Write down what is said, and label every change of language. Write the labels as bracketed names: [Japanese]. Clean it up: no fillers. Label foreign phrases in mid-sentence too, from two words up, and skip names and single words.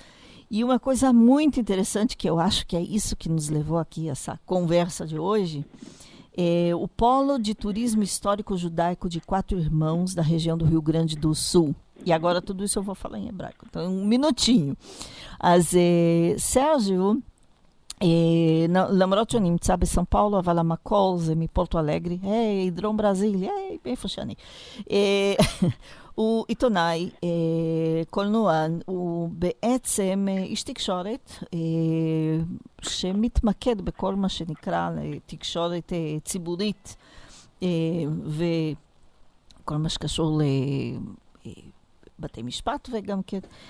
[Portuguese] E uma coisa muito interessante, que eu acho que é isso que nos levou aqui a essa conversa de hoje, é o Polo de Turismo Histórico Judaico de Quatro Irmãos, da região do Rio Grande do Sul. E agora tudo isso eu vou falar em hebraico, então um minutinho. Sérgio, [Hebrew] למרות שאני נמצא בסאו פאולו, אבל המקור זה מפורטו אלגרי, דרום ברזיל, איפה שאני. הוא עיתונאי, קולנוען, הוא בעצם איש תקשורת שמתמקד בכל מה שנקרא תקשורת ציבורית וכל מה שקשור לבתי משפט וגם כן.